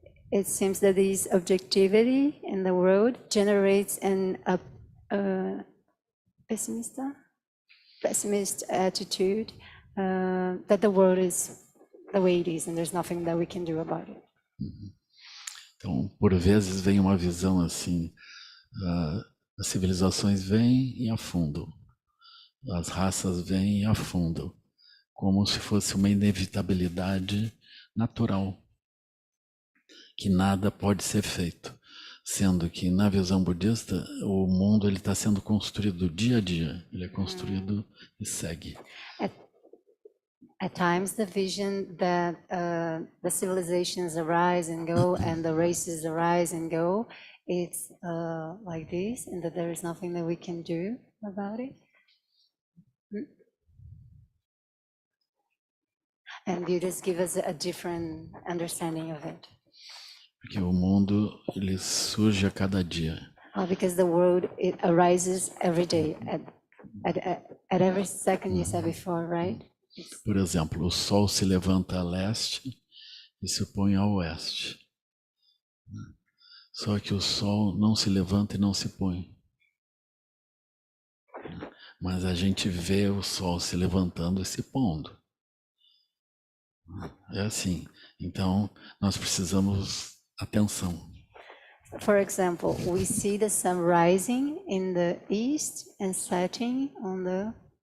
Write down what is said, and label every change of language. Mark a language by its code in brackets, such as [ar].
[en] It seems that this objectivity in the world generates a pessimist attitude that the world is the way it is and there's nothing that we can do about it. [pt] Então, por vezes vem uma visão assim, as civilizações vêm e afundam, as raças vêm e afundam, como se fosse uma inevitabilidade natural, que nada pode ser feito, sendo que na visão budista o mundo ele está sendo construído dia a dia, ele é construído e segue. [en] At times, the vision that the civilizations arise and go and the races arise and go, it's like this, and that there is nothing that we can do about it. And Buddhists give us a different understanding of it. [pt] Porque o mundo ele surge a cada dia. [en] Because the world, it arises every day, at every second, you said before, right? [pt] Por exemplo, o sol se levanta a leste e se põe a oeste. Só que o sol não se levanta e não se põe. Mas a gente vê o sol se levantando e se pondo. É assim. Então, nós precisamos atenção. [en] For example, we see the sun rising in the east and setting on the